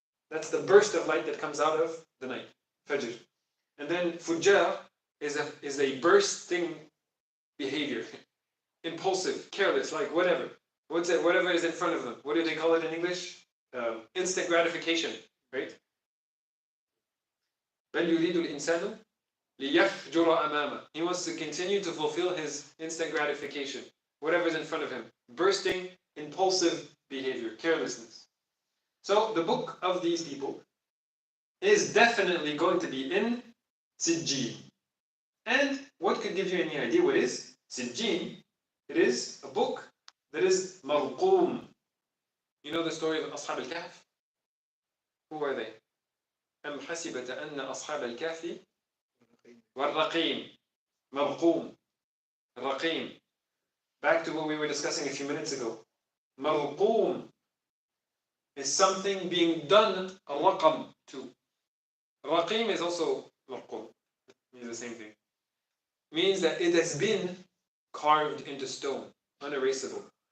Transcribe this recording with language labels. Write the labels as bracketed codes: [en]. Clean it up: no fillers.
[en] That's the burst of light that comes out of the night. Fajr. And then Fujjar is a bursting behavior. Impulsive, careless, like whatever. What's it? Whatever is in front of them. What do they call it in English? Instant gratification, right? [ar] بل يريد الإنسان ليفجر أمامه. [en] He wants to continue to fulfill his instant gratification. Whatever's in front of him. Bursting, impulsive behavior, carelessness. So the book of these people is definitely going to be in Sijjin. And what could give you any idea what is Sijjin? It is a book that is marqoom. You know the story of Ashab al-Kahf? Who are they? [ar] أم حسبت أن أصحاب الكهف والرقيم مرقوم. الرقيم. [en] Back to what we were discussing a few minutes ago. مرقوم. is something being done raqam to. Raqim is also raqum. Means the same thing. Means that it has been carved into stone, unerasable.